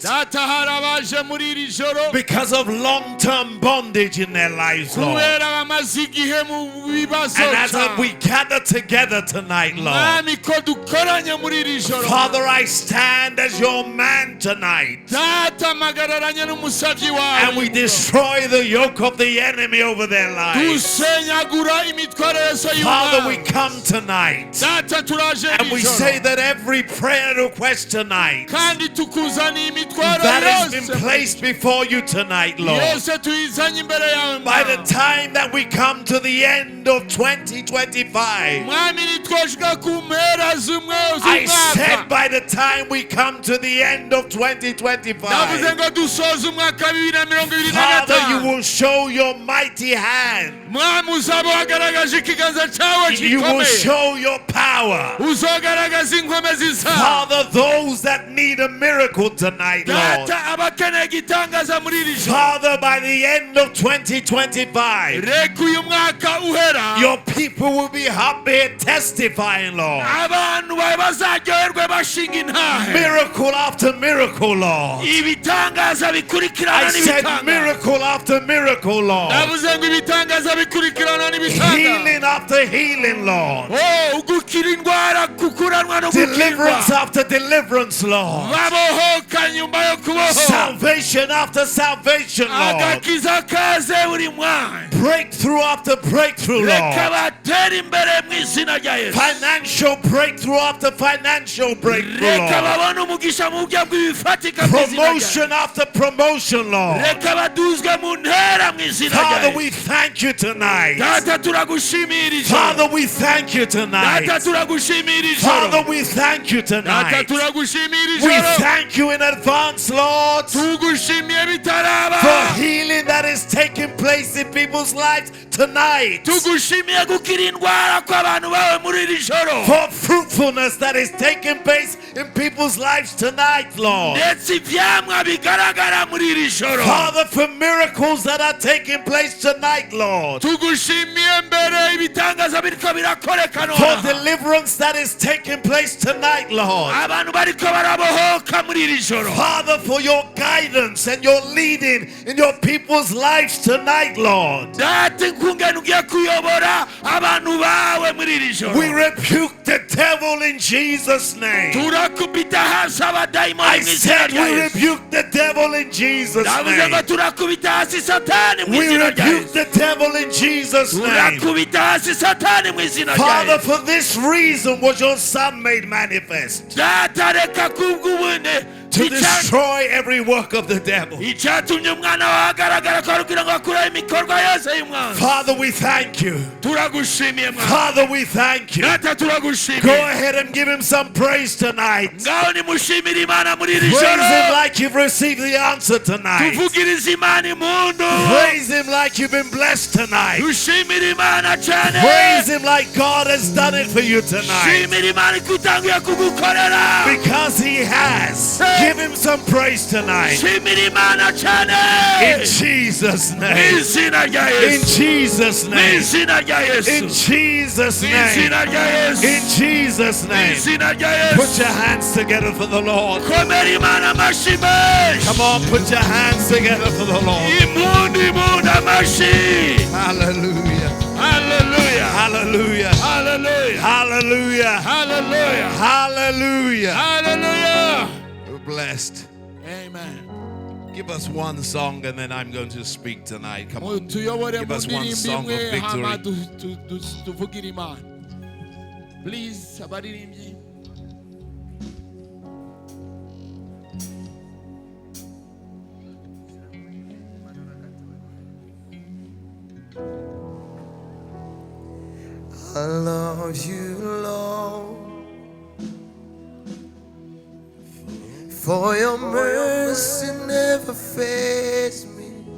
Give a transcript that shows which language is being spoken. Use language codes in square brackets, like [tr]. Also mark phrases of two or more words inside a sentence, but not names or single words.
[rn] Data hari abaje muri iri joro [en] because of long-term bondage in their lives, Lord. [rn] kubera bamaze igihe mu bibazo. [en] And as we gather together tonight, Lord, [rn] Mwami ko dukoranye muri iri joro. [en] Father, I stand as your man tonight. [rn] Data magararanye n'umusavyi wawe. [en] And we destroy the yoke of the enemy over their lives. [rn] dusenyagura imitwaro yose [en] Father, we [rn] y'Imana. [en] come tonight [rn] Data turaje [en] and we [rn] iri [en] say [rn] joro. [en] that every prayer request tonight [rn] kandi tukuzaniye imitwaro [en] that has been [rn] yose. [en] placed before you tonight, Lord, [rn] Yose tuyizanye imbere yawe [en] by the [rn] Mana. [en] time that we come to the end of 2025, [rn] Mwami nitwoshika ku mpera z'umwe [en] I said [rn] z'umwaka. [en] by the time we come to the end of [rn] Navuze [en] 2025, [rn] ngo dusoze umwaka 2025. [en] Father, you will show your mighty hand. [rn] Mwami uzaba wagaragaje ikiganza cyawe [en] You will [rn] gikomeye. [en] show your power. [rn] Uzogaragaza inkomezi zawe. data [en] Father, those that need a miracle tonight, Lord. [rn] data abakeneye igitangaza muri iri joro [en] Father, by the end of 2025, [rn] reka uyu mwaka uhera [en] your people will be happy testifying, Lord. [rn] abantu bawe bazaryoherwe bashinga intahe [en] Miracle after miracle, Lord. [rn] ibitangaza bikurikirana [en] I said [rn] n'ibitangaza [en] miracle after miracle, Lord. [rn] navuze ngo ibitangaza bikurikirana n'ibitangaza [en] Healing after healing, Lord. [rn] ugukira indwara kukuranwa no [en] Deliverance [rn] gukirwa [en] after deliverance, Lord. [rn] babohoka nyuma yo kuboho [en] Salvation after salvation, Lord. [rn] agakiza kaze buri mwanya [en] Breakthrough after breakthrough, [rn] reka [en] Lord. [rn] batera imbere mu izina rya yesu [en] Financial breakthrough after financial breakthrough, [rn] reka [en] Lord. [rn] babone umugisha mu buryo bw'ibifatika mu izina rya [en] Promotion after promotion, Lord. [rn] reka baduzwe mu ntera mu izina rya [en] Father, [rn] yesu [en] we thank you tonight. [rn] data turagushimira ijoro [en] Father, we thank you tonight. [rn] data turagushimira [en] Father, [rn] ijoro [en] we thank you [rn] data [en] tonight. [rn] turagushimira [en] We [rn] ijoro [en] thank you in advance, Lord, [rn] tugushimiye bitaraba [en] for healing that is taking place in people's lives tonight. [rn] tugushimiye gukira indwara kw'abantu bawe muri iri joro [en] For fruitfulness that is taking place in people's lives tonight, Lord. [rn] ndetse ibyamwa bigaragara muri iri joro [en] Father, for miracles that are taking place tonight, Lord. [rn] tugushimiye mbere ibitangaza biriko birakoreka [en] For [rn] nonaha [en] deliverance that is taking place tonight, Lord. [rn] abantu bariko barabohoka muri iri joro [en] Father, for your guidance and your leading in your people's lives tonight, Lord. [rn] data inkungene ugiye kuyobora abantu bawe muri iri joro [en] We rebuke the devil in Jesus' name. [rn] turakubita hasi abadayimoni [en] I [rn] mu izina [en] said [rn] rya [en] we [rn] yesu [en] rebuke the devil in Jesus' [rn] ndavuze ngo [en] name. [rn] turakubita hasi satani mu [en] We [rn] izina rya [en] rebuke [rn] yesu [en] the devil in Jesus' name. [rn] turakubita hasi satani mu izina rya [en] Father, [rn] yesu [en] for this reason was your Son made manifest, [rn] data reka kubw'ubune [en] to destroy every work of the devil. [rn] icyatumye umwana wawe agaragara ko kugira ngo akureho imikorwa yose y'umwanzi [en] Father, we thank you. [rn] turagushimiye mwana [en] Father, we thank you. [rn] data [en] Go [rn] turagushimiye [en] ahead and give him some praise tonight. [rn] ngaho nimushimire imana muri iri [en] Praise him [rn] joro [en] like you've received the answer tonight. [rn] tuvugirize imana impundu [en] Praise him like you've been blessed tonight. [rn] dushimire imana cyane [en] Praise him like God has done it for you tonight. [rn] shimire imana ikutanguye kugukorera [en] Because he has. Give him some praise tonight. [rn] shimire imana cyane [en] In Jesus' [rn] mu [en] name. [rn] izina rya [en] In [rn] yesu [en] Jesus' [rn] mu [en] name. [rn] izina rya yesu [en] In Jesus' [rn] mu [en] name. [rn] izina rya yesu [en] In Jesus' [rn] mu [en] name. [rn] izina rya [en] Put [rn] yesu [en] your hands together for the Lord. [rn] komera imana amashyi menshi [en] Come on, put your hands together for the Lord. [rn] impundu amashyi [en] Hallelujah. [rn] haleluya [en] Hallelujah. [rn] haleluya [en] Hallelujah. [rn] haleluya [en] Hallelujah. [rn] haleluya [en] We're blessed. [rn] amen [en] Give us one song and then I'm going to speak tonight. Come on. [rn] tuyobore [en] Give [rn] mu [en] us one [rn] ndirimbo [en] song of [rn] imwe hama [en] victory. [rn] tuvugire imana please abaririmbyi [en] I love you, Lord, for your mercy never fails me.